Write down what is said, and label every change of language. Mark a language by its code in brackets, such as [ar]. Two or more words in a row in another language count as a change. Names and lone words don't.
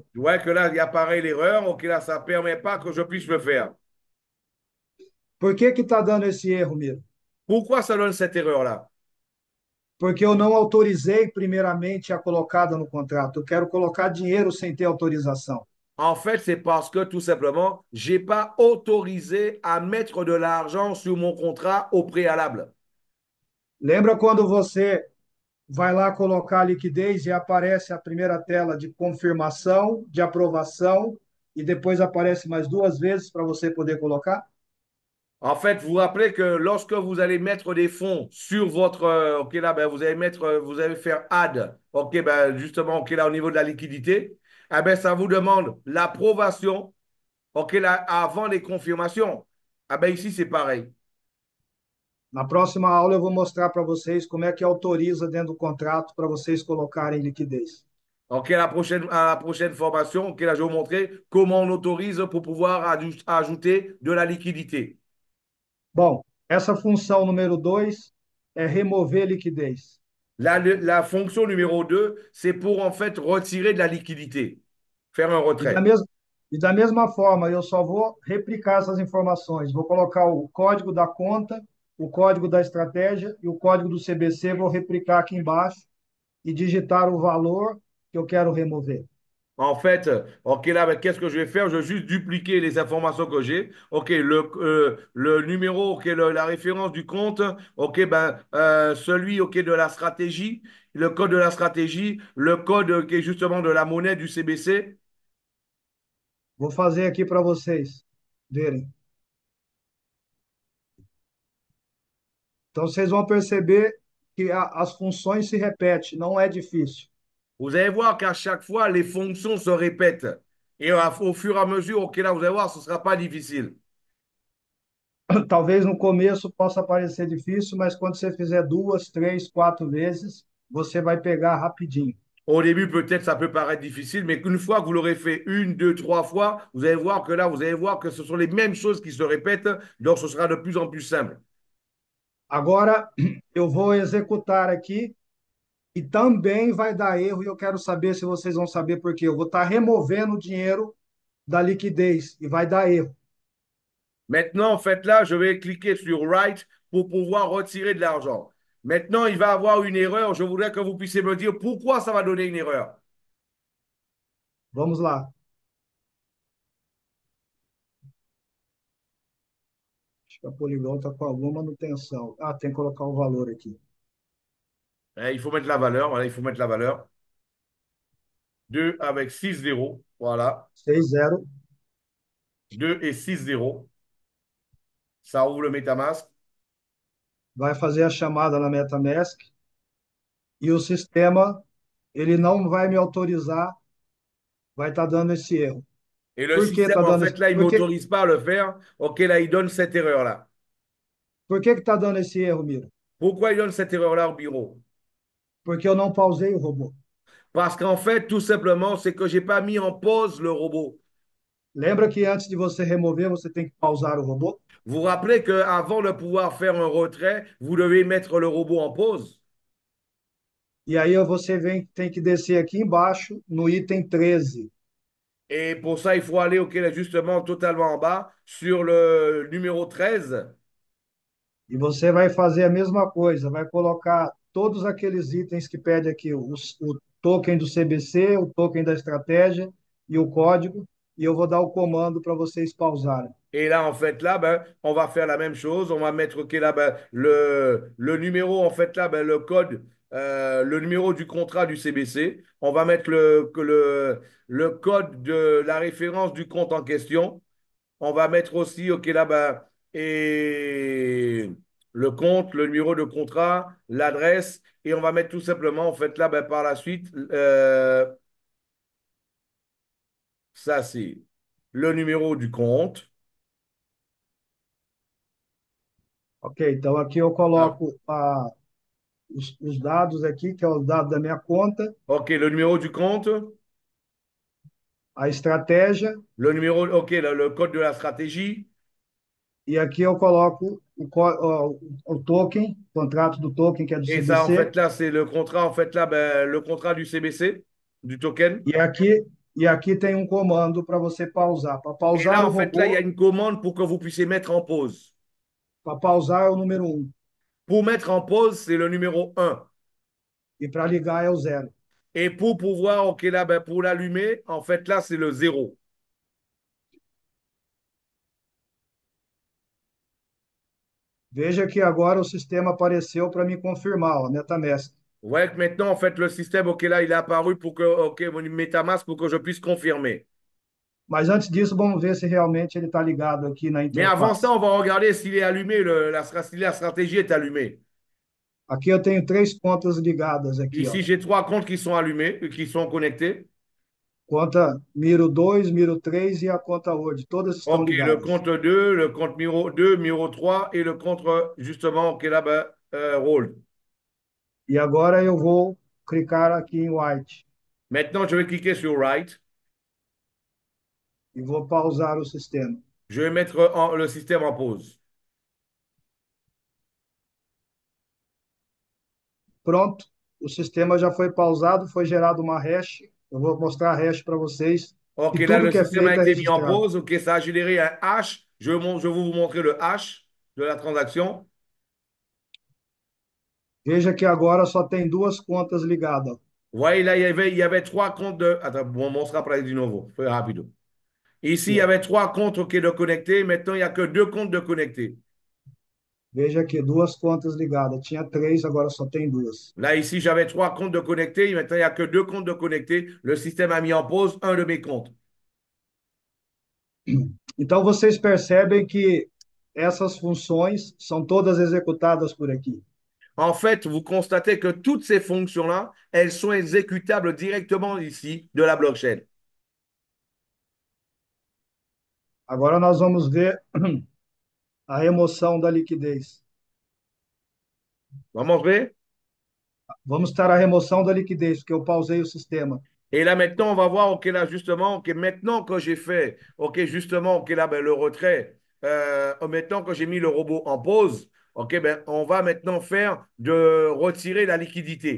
[fr] Je vois que là, il apparaît l'erreur, OK, là, ça ne permet pas que je puisse le faire. [pt] Por que que está dando esse erro, Miro? [fr] Pourquoi ça donne cette erreur-là? [pt] Porque eu não autorizei primeiramente a colocada no contrato. Eu quero colocar dinheiro sem ter autorização. [fr] En fait, c'est parce que tout simplement, j'ai pas autorisé à mettre de l'argent sur mon contrat au préalable. [pt] Lembra quando você vai lá colocar a liquidez e aparece a primeira tela de confirmação, de aprovação, e depois aparece mais duas vezes para você poder colocar? [fr] En fait, vous vous rappelez que lorsque vous allez mettre des fonds sur votre, ok là, ben, vous allez mettre, vous allez faire add, ok, ben, justement, ok là, au niveau de la liquidité, eh ben, ça vous demande l'approbation, ok là, avant les confirmations. Ah ben, ici, c'est pareil. [pt] Na próxima aula eu vou mostrar para vocês como é que autoriza dentro do contrato para vocês colocarem liquidez. [fr] Ok, à la prochaine formation, ok là, je vais vous montrer comment on autorise pour pouvoir ajouter de la liquidité. [pt] Bom, essa função número 2 é remover liquidez. [fr] La fonction numéro 2, c'est pour en fait retirer de la liquidité, faire un [pt] E da, [fr] retrait. mes... [pt] e da mesma forma, eu só vou replicar essas informações. Vou colocar o código da conta, o código da estratégia e o código do CBC, vou replicar aqui embaixo e digitar o valor que eu quero remover. [fr] En fait, OK, là, ben, qu'est-ce que je vais faire? Je vais juste dupliquer les informations que j'ai. OK, le numéro, OK, la référence du compte, OK, ben, celui, OK, de la stratégie, le code de la stratégie, le code qui est justement de la monnaie du CBC. [pt] Vou fazer aqui para vocês verem. Então, vocês vão perceber que as funções se repetem, não é difícil. [fr] Vous allez voir qu'à chaque fois, les fonctions se répètent. Et au fur et à mesure, OK, là, vous allez voir, ce ne sera pas difficile. [pt] Talvez no começo possa parecer difícil, mas quando você fizer duas, três, quatro vezes, você vai pegar rapidinho. [fr] Au début, peut-être ça peut paraître difficile, mais qu'une fois que vous l'aurez fait une, deux, trois fois, vous allez voir que là, vous allez voir que ce sont les mêmes choses qui se répètent, donc ce sera de plus en plus simple. [pt] Agora eu vou executar aqui e também vai dar erro, e eu quero saber se vocês vão saber por quê. Eu vou estar removendo o dinheiro da liquidez e vai dar erro. [fr] Maintenant, en fait, là, je vais cliquer sur Write pour pouvoir retirer de l'argent. Maintenant, il va avoir une erreur. Je voudrais que vous puissiez me dire pourquoi ça va donner une erreur. [pt] Vamos lá. Acho que a Polygon está com alguma manutenção. Ah, tem que colocar o valor aqui. [fr] Il faut mettre la valeur. Voilà, il faut mettre la valeur. 2 avec 6 zéros. Voilà. 6-0. 2 et 6 zéros. Ça ouvre le MetaMask. [pt] Vai fazer a chamada na MetaMask e o sistema ele não vai me autorizar, vai estar dando esse erro. [fr] Et le [pt] Por que [fr] système, [pt] está [fr] en [pt] dando [fr] fait, [pt] esse, [fr] là, il ne m'autorise pas à le faire. OK, là, il donne cette erreur-là. [pt] por que está dando esse erro, Miro? [fr] Pourquoi il donne cette erreur-là au bureau? [pt] Porque eu não pausei o robô. [fr] Parce qu'en fait, tout simplement, c'est que je n'ai pas mis en pause le robot. [pt] Lembra que antes de você remover, você tem que pausar o robô? [fr] Vous vous rappelez qu'avant de pouvoir faire un retrait, vous devez mettre le robot en pause. [pt] E aí você vem, tem que descer aqui embaixo no item 13. [fr] Et pour ça, il faut aller, OK, là, justement, totalement en bas, sur le numéro 13. [pt] E você vai fazer a mesma coisa, vai colocar todos aqueles itens que pede aqui, o token do CBC, o token da estratégia e o código, e eu vou dar o comando para vocês pausarem. [fr] Et là, en fait, là, ben, on va faire la même chose. On va mettre, OK, là, ben, le numéro, en fait, là, ben, le code, le numéro du contrat du CBC. On va mettre le code de la référence du compte en question. On va mettre aussi, OK, là, ben, et le compte, le numéro de contrat, l'adresse. Et on va mettre tout simplement, en fait, là, ben, par la suite, ça, c'est le numéro du compte. [pt] Ok, então aqui eu Ah, coloco os dados aqui, que é os dados da minha conta, [fr] OK, le numéro du compte. [pt] a estratégia, [fr] Le numéro, OK, le code de la stratégie. [pt] e aqui eu coloco o token, o contrato do token, que é do [fr] Et ça, en [pt] CBC, [fr] fait, là, c'est le contrat, en fait, là, ben, le contrat du CBC, du token. [pt] e aqui tem um comando para você pausar. Para [fr] Et [pt] pausar [fr] là, [pt] o [fr] en fait, là, il y a [pt] robô, [fr] une commande pour que vous puissiez mettre en pause. [pt] Para pausar é o número um [fr] Pour mettre en pause, c'est le numéro un. [pt] e para ligar é o zero. [fr] Et pour pouvoir, ok, là, ben, pour l'allumer, en fait, là, c'est le zéro. [pt] Veja que agora o sistema apareceu para me confirmar, ó, MetaMask. [fr] Vous voyez que maintenant, en fait, le système, ok, là, il est apparu pour que, ok, mon MetaMask pour que je puisse confirmer. [pt] Mas antes disso, vamos ver se realmente ele está ligado aqui na [fr] Mais avant ça, [pt] interface. [fr] on va regarder s'il est allumé, si la stratégie est allumée. [pt] Aqui eu tenho três contas ligadas aqui, ó. [fr] Ici, j'ai trois comptes qui sont allumés, qui sont connectés. [pt] Conta Miro 2, Miro 3 e a conta Word. Todas estão [fr] Ok, le [pt] ligadas. [fr] compte 2, le compte Miro 2, Miro 3 et le compte, justement, ok, là, ben, Roll. [pt] E agora eu vou clicar aqui em White [fr] Maintenant, je vais cliquer sur Write. [pt] e vou pausar o sistema. [fr] Je vais mettre le système en pause. [pt] Pronto, o sistema já foi pausado, foi gerado uma hash. Eu vou mostrar a hash para vocês. [fr] Ok, [pt] E [fr] là, [pt] tudo [fr] le [pt] que é [fr] système a [pt] feito é [fr] été mis en [pt] registrado. [fr] pause. Ok, ça a généré un hash. Je vais vous montrer le hash de la transaction. [pt] Veja que agora só tem duas contas ligadas. [fr] Vous voyez, là, il y avait trois comptes de. Attends, bon, on sera para de nouveau. Fais rapide. Ici, il [pt] Aqui, [fr] y [pt] ó. [fr] avait trois comptes ok, de connectés. Maintenant, il n'y a que deux comptes de connectés. [pt] Veja aqui, duas contas ligadas. Tinha três, agora só tem duas. [fr] Là, ici, j'avais trois comptes de connectés. Maintenant, il n'y a que deux comptes de connectés. Le système a mis en pause un de mes comptes. [pt] Então vocês percebem que essas funções são todas executadas por aqui. [fr] En fait, vous constatez que toutes ces fonctions-là, elles sont exécutables directement ici de la blockchain. [pt] Agora nós vamos ver a remoção da liquidez. [fr] Vraiment vrai? [pt] Vamos estar a remoção da liquidez, porque eu pausei o sistema. [fr] Et là, maintenant, on va voir, OK, là, justement, OK, maintenant que j'ai fait, OK, justement, OK, là, ben, le retrait, maintenant que j'ai mis le robot en pause, OK, ben, on va maintenant faire de retirer la liquidité.